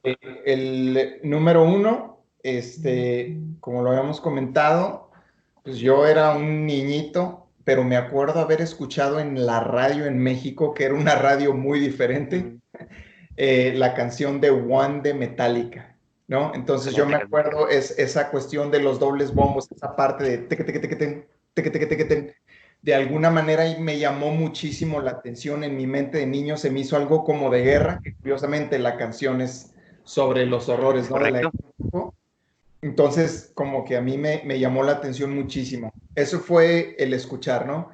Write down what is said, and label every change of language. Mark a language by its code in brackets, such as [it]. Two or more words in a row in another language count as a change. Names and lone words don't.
[es] El número uno, como lo habíamos comentado, pues yo era un niñito, pero me acuerdo haber escuchado en la radio en México, que era una radio muy diferente, Mm, la canción de One de Metallica, ¿no? Entonces yo excelente me canción. acuerdo esa cuestión de los dobles bombos, esa parte de teque, teque, teque, ten, teque, teque, teque, ten, de alguna manera y me llamó muchísimo la atención. En mi mente de niño se me hizo algo como de guerra, que curiosamente la canción es sobre los horrores, ¿no? De la Correcto. época. Entonces, como que a mí me llamó la atención muchísimo. Eso fue el escuchar, ¿no?